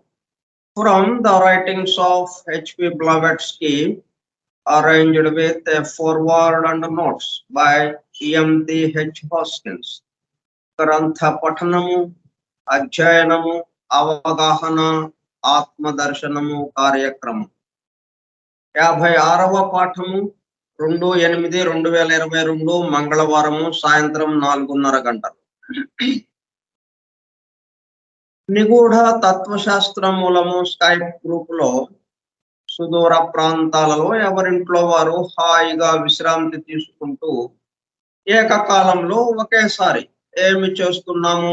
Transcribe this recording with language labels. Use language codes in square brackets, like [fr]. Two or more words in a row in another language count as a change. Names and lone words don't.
[en] From the writings of H.P. Blavatsky, arranged with a foreword and notes by E.M.D. H. [te] Hoskins. గ్రంథ పఠనము, అధ్యయనము, అవగాహన, ఆత్మదర్శనము కార్యక్రమం 56వ పాఠము 2/8/2022 మంగళవారము సాయంత్రం 4:30 గంటలు. నిగూఢ తత్వశాస్త్ర మూలము [en] Skype group [te] లో సుదూర ప్రాంతాలలో ఎవరింట్లో వారు హాయిగా విశ్రాంతి తీసుకుంటూ ఏకకాలంలో ఒకేసారి ఏమి చేస్తున్నాము?